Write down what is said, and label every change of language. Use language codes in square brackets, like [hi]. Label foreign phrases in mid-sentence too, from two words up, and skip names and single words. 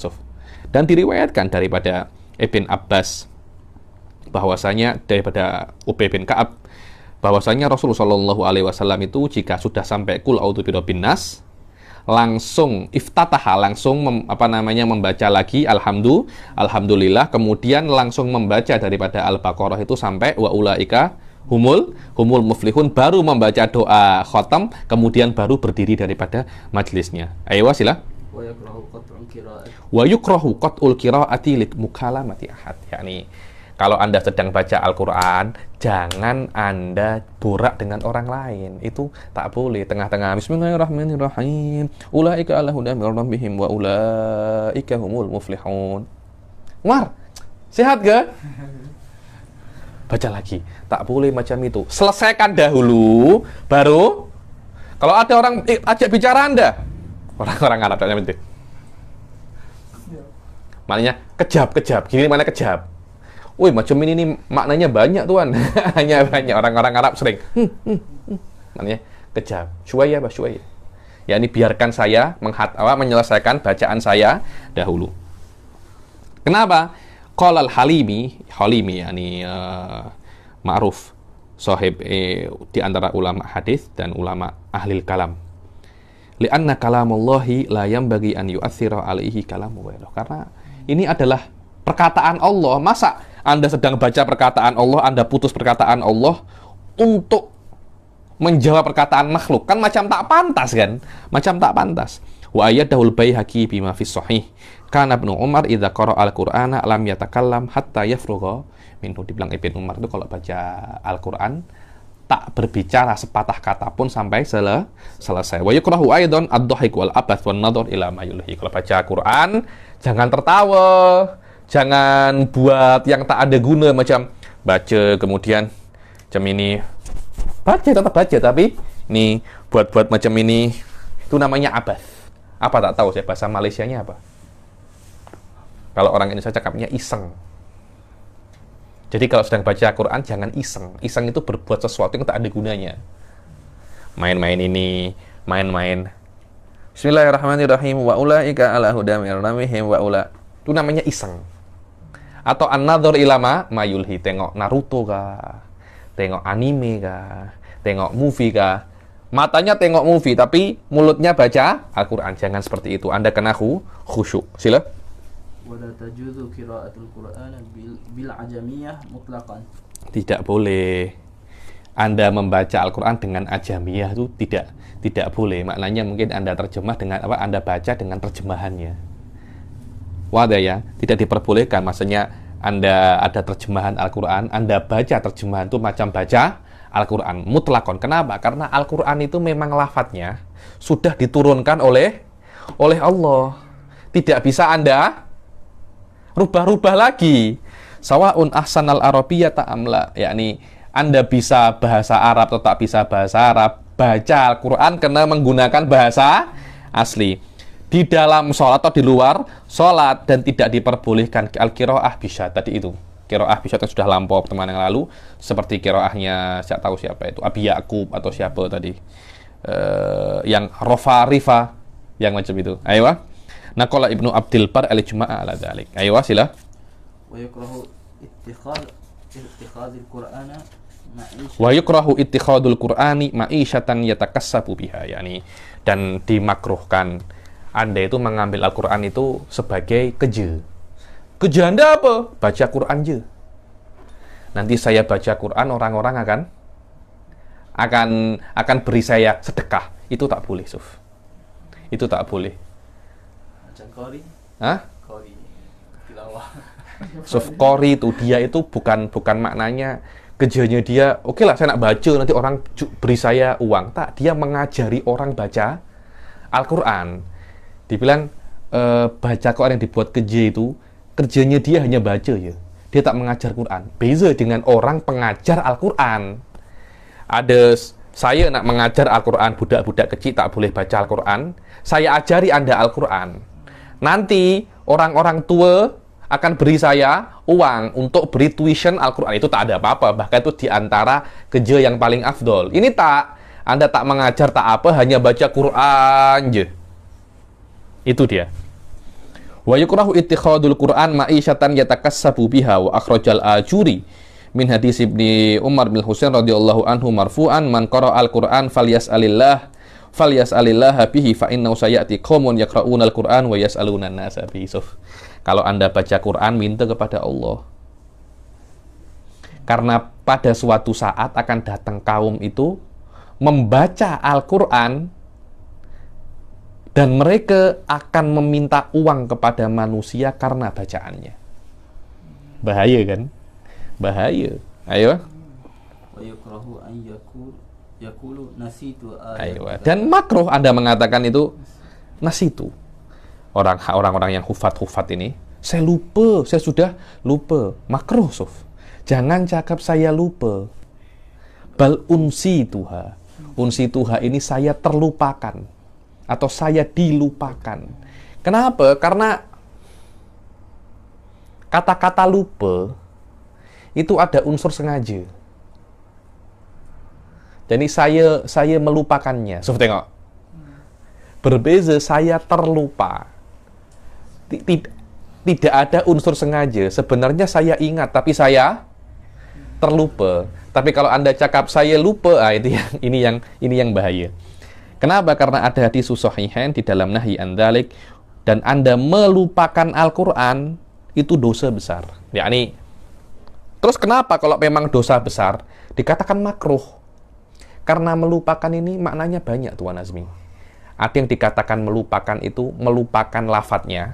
[id] Dan diriwayatkan daripada Ibn Abbas bahwasanya daripada Ubay bin Ka'ab bahwasanya Rasulullah [ar] صلى الله عليه وسلم [id] itu jika sudah sampai [ar] قل أعوذ برب الناس [id] langsung iftataha, langsung membaca lagi alhamdulillah, kemudian langsung membaca daripada Al-Baqarah itu sampai [ar] وأولئك هم المفلحون, [id] baru membaca doa khotam, kemudian baru berdiri daripada majelisnya. Ayo sila. [ar] ويكره قطع القراءة لمكالمة أحد. [id] Yakni kalau Anda sedang baca Al-Quran, jangan Anda borak dengan orang lain. Itu tak boleh. Tengah-tengah, bismillahirrahmanirrahim. [ar] أولئك على هدى من ربهم وأولئك هم المفلحون. [id] Umar, sehat ke? Baca lagi. Tak boleh macam itu. Selesaikan dahulu, baru Kalau ada orang ajak bicara Anda, orang-orang Arab tanya penting. Maknanya kejab. Gini mana kejab? Wih, macam ini nih maknanya banyak tuan. Hanya banyak orang-orang Arab sering. Maknanya kejab. Syuaya. Ya ini biarkan saya menyelesaikan bacaan saya dahulu. Kenapa? Qala al-Halimi yakni [ar] معروف صاحب [id] di antara ulama hadis dan ulama ahli kalam. [ar] لأن كلام الله لا ينبغي أن يؤثر عليه كلام غيره. [id] Karena ini adalah perkataan Allah. Masa Anda sedang baca perkataan Allah, Anda putus perkataan Allah untuk menjawab perkataan makhluk? Kan macam tak pantas kan? Macam tak pantas. [ar] وأيده البيهقي بما في الصحيح. كان ابن عمر إذا قرأ القرآن لم يتكلم حتى يفرغ منه. [id] Dibilang Ibnu Umar itu kalau baca Al-Qur'an tak berbicara sepatah kata pun sampai selesai. [ar] ويكره أيضا الضحك والعبث والنظر إلى ما يلهي. [id] Kalau baca Quran jangan tertawa, jangan buat yang tak ada guna, macam baca kemudian macam ini. Tetap baca tapi ini buat macam ini, itu namanya abath. Apa tak tahu saya bahasa Malaysianya apa? Kalau orang Indonesia cakapnya iseng. Jadi kalau sedang baca Quran jangan iseng. Iseng itu berbuat sesuatu yang tak ada gunanya. Main-main ini, main-main. [ar] بسم الله الرحمن الرحيم. وأولئك على هدى من ربهم وأولا. [id] Itu namanya iseng. Atau [ar] النظر إلى ما يلهي, [id] tengok Naruto kah? Tengok anime kah? Tengok movie kah? Matanya tengok movie tapi mulutnya baca Al-Qur'an. Jangan seperti itu. Anda kena khusyuk. Sila. [ar] ولا تجوز قراءة القرآن بالعجمية مطلقا. [id] Tidak boleh Anda membaca Al-Qur'an dengan ajamiyah, itu tidak boleh. Maknanya mungkin Anda terjemah dengan apa? Anda baca dengan terjemahannya. Wadah ya, tidak diperbolehkan. Maksudnya Anda ada terjemahan Al-Qur'an, Anda baca terjemahan itu macam baca Al-Qur'an mutlakon. Kenapa? Karena Al-Qur'an itu memang lafadznya sudah diturunkan oleh Allah. Tidak bisa Anda rubah-rubah lagi. [ar] سواء أحسن العربية أم لا, [id] yakni Anda bisa bahasa Arab atau tak bisa bahasa Arab, baca Al-Qur'an kena menggunakan bahasa asli. Di dalam sholat atau di luar sholat, dan tidak diperbolehkan [ar] القراءة بالشاذ. [id] Tadi itu [ar] قراءة بالشاذ [id] yang sudah lampau teman yang lalu, seperti qiraahnya saya tahu siapa itu, Abi Ya'qub atau siapa tadi, yang Rafa Rifa, yang macam itu. Ayo. [ar] نقل ابن عبد البر الإجماع على ذلك. [id] Ayo sila. [ar] ويكره اتخاذ القرآن معيشة. ويكره اتخاذ القرآن معيشة يتكسب بها, [id] yakni dan dimakruhkan Anda itu mengambil Al-Qur'an itu sebagai keja. Keja Anda apa? Baca Qur'an je. Nanti saya baca Qur'an, orang-orang akan beri saya sedekah. Itu tak boleh, Suf. Itu tak boleh. Qori. Hah? Qori. Tilawah. Suf qori itu dia itu bukan maknanya kejanya dia, oke lah saya nak baca nanti orang beri saya uang. Tak, dia mengajari orang baca Al-Qur'an. Dibilang baca Quran yang dibuat keja itu, kerjanya dia hanya baca ya. Dia tak mengajar Quran. Beza dengan orang pengajar Al-Qur'an. Ada saya nak mengajar Al-Qur'an, budak-budak kecil tak boleh baca Al-Qur'an. Saya ajari Anda Al-Qur'an. Nanti orang-orang tua akan beri saya uang untuk beri tuition Al-Qur'an. Itu tak ada apa-apa. Bahkan itu diantara kerja yang paling afdol. Ini tak. Anda tak mengajar tak apa, hanya baca Quran je. Itu dia. [ar] ويكره اتخاذ القرآن معيشة يتكسب بها وأخرج الآجري من حديث ابن عمر بن حصين رضي الله عنه مرفوعا من قرأ القرآن فليسأل الله به فإنه سيأتي قوم يقرؤون القرآن ويسألون الناس به. [id] Kalau Anda baca Quran, minta kepada Allah. Karena pada suatu saat akan datang kaum itu membaca Al-Qur'an dan mereka akan meminta uang kepada manusia karena bacaannya. Bahaya kan? Bahaya. Ayo. [ar] ويكره أن يقول نسيت [id] Ayo. Dan makruh Anda mengatakan itu nasitu. Orang-orang yang hufat ini, saya lupa, saya sudah lupa. Makruh, Suf. Jangan cakap saya lupa. [ar] بل أنسيتها. [id] unsituha ini saya terlupakan atau saya dilupakan. Kenapa? Karena kata-kata lupa itu ada unsur sengaja. Jadi saya melupakannya. So, tengok. Berbeza saya terlupa. Tidak ada unsur sengaja. Sebenarnya saya ingat tapi saya terlupa. Tapi kalau Anda cakap saya lupa, ini yang bahaya. Kenapa? Karena ada hadis sahihain di dalam [ar] نهي عن ذلك, [id] dan Anda melupakan Al-Qur'an itu dosa besar. Yakni, terus kenapa kalau memang dosa besar dikatakan makruh? Karena melupakan ini maknanya banyak, Tuan Azmi. Ada yang dikatakan melupakan itu melupakan lafadznya.